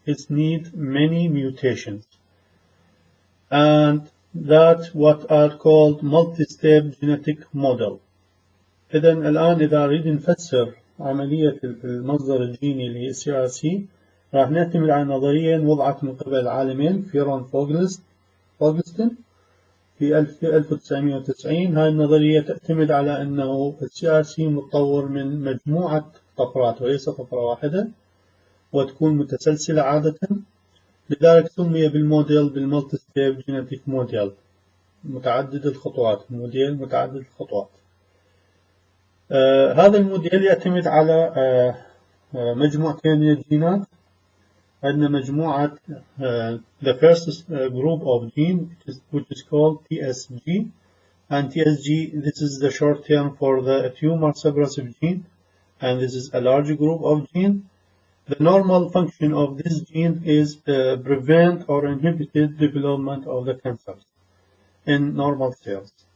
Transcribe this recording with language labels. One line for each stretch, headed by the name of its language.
English: It needs many mutations. And that what are called multi-step genetic model.
Arabic: إذن الآن إذا نريد نفسر عملية المصدر الجيني اللي هي CRC راح نعتمد على نظرية وضعت من قبل العالمين فيرون فوغلستين في 1990. هاي النظرية تعتمد على أنه CRC متطور من مجموعة طفرات وليس طفرة واحدة، وتكون متسلسلة عادة، لذلك سمي بالموديل بالمالتي ستيب جينيتيك موديل، متعدد الخطوات، موديل متعدد الخطوات. هذا الموديل يعتمد على مجموعتين من الجينات. عندنا مجموعة
English: the first group of gene which is called TSG, and TSG, this is the short term for the tumor suppressive gene, and this is a large group of gene. The normal function of this gene is prevent or inhibit development of the cancers in normal cells.